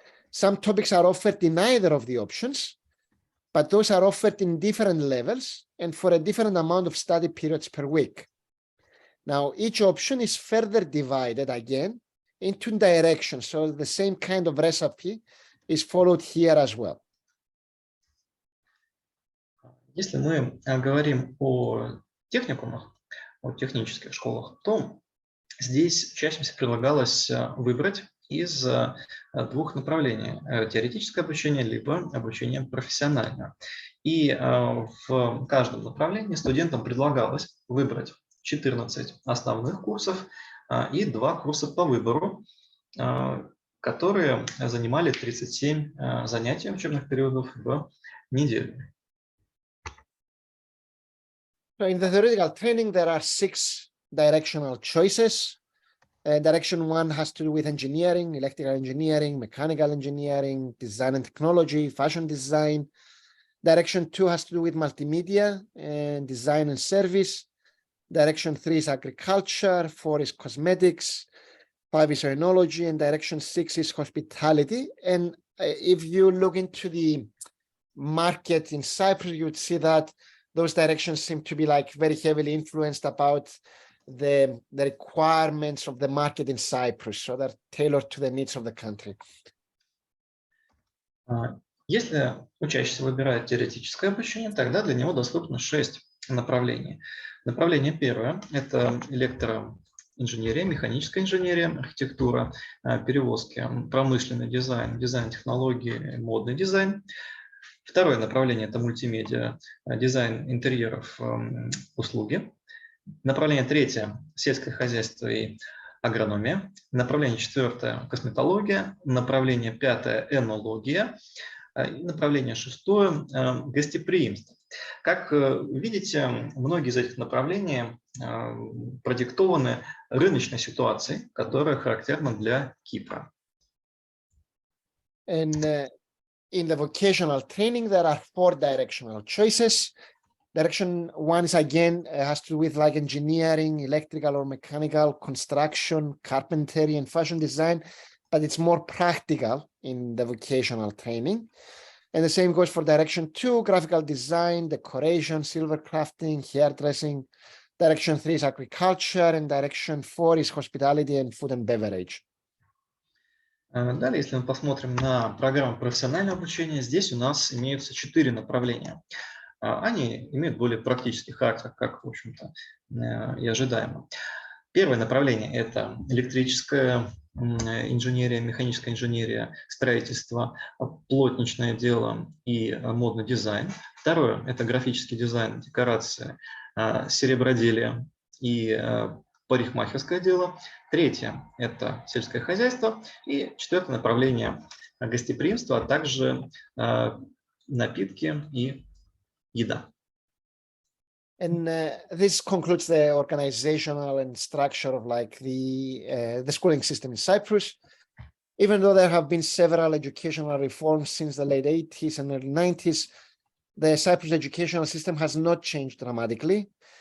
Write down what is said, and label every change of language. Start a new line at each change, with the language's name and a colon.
English: Some topics are offered in either of the options, but those are offered in different levels and for a different amount of study periods per week. Now, each option is further divided again into directions, so the same kind of recipe is followed here as well.
Russian: Если мы говорим о техникумах, о технических школах, то здесь учащимся предлагалось выбрать из 2 направлений – теоретическое обучение либо обучение профессиональное. И в каждом направлении студентам предлагалось выбрать 14 основных курсов и 2 курса по выбору, которые занимали 37 занятий учебных периодов в неделю.
English: So in the theoretical training, there are 6 directional choices. Direction 1 has to do with engineering, electrical engineering, mechanical engineering, design and technology, fashion design. Direction 2 has to do with multimedia and design and service. Direction 3 is agriculture, 4 is cosmetics, 5 is oenology, and direction 6 is hospitality. And if you look into the market in Cyprus, you would see that those directions seem to be like very heavily influenced about the requirements of the market in Cyprus, so they're tailored to the needs of the country.
Russian: Если учащийся выбирает теоретическое обучение, тогда для него доступно 6 направлений. Направление первое – это электроинженерия, механическая инженерия, архитектура, перевозки, промышленный дизайн, дизайн технологий, модный дизайн. Второе направление – это мультимедиа, дизайн интерьеров, услуги. Направление третье – сельское хозяйство и агрономия. Направление четвертое – косметология. Направление пятое – энология. И направление шестое – гостеприимство. Как видите, многие из этих направлений продиктованы рыночной ситуацией, которая характерна для Кипра.
English: In the vocational training, there are 4 directional choices. Direction 1 is again has to do with like engineering, electrical or mechanical, construction, carpentry, and fashion design, but it's more practical in the vocational training. And the same goes for direction 2, graphical design, decoration, silver crafting, hairdressing. Direction 3 is agriculture, and direction 4 is hospitality and food and beverage.
Russian: Далее, если мы посмотрим на программу профессионального обучения, здесь у нас имеются 4 направления. Они имеют более практический характер, как, в общем-то, и ожидаемо. Первое направление – это электрическая инженерия, механическая инженерия, строительство, плотничное дело и модный дизайн. Второе – это графический дизайн, декорации, сереброделие и парикмахерское дело. Третье – это сельское хозяйство. И четвертое направление – гостеприимство, а также напитки и еда.
English: And this concludes the organizational and structure of like the schooling system in Cyprus. Even though there have been several educational reforms since the late 80s and early 90s, the Cyprus educational system has not changed dramatically.